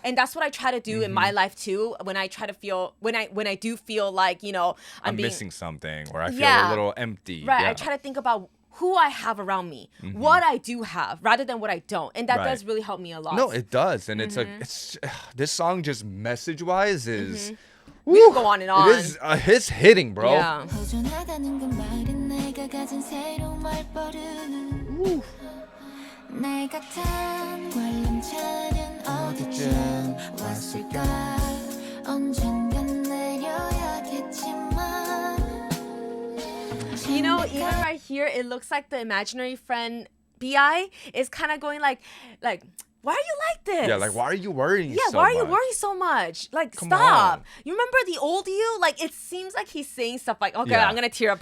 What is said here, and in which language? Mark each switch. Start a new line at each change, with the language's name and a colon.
English: And that's what I try to do in my life too. When I try to feel, when I do feel like, you know, I'm being, missing something, or I feel Yeah. a little empty. right, Yeah. I try to think about who I have around me, what I do have, rather than what I don't, and that Right. does really help me a lot. No, it does, and it's it's this song just message-wise is. We can go on and on. It is it's hitting, bro. Yeah.
Korean: 허전하다는 그 말은 내가 가진 새로운 말버릇 내가 탄 관람차는 어디쯤 왔을까 언젠간 내려야겠지만
English: You know, even right here, it looks like the imaginary friend B.I is kind of going like, why are you like this? Yeah, like why are you worrying? Yeah, so why are you much? worrying so much? Like, Come stop. on. You remember the old you? Like, it seems like he's saying stuff like, okay, Yeah. I'm gonna tear up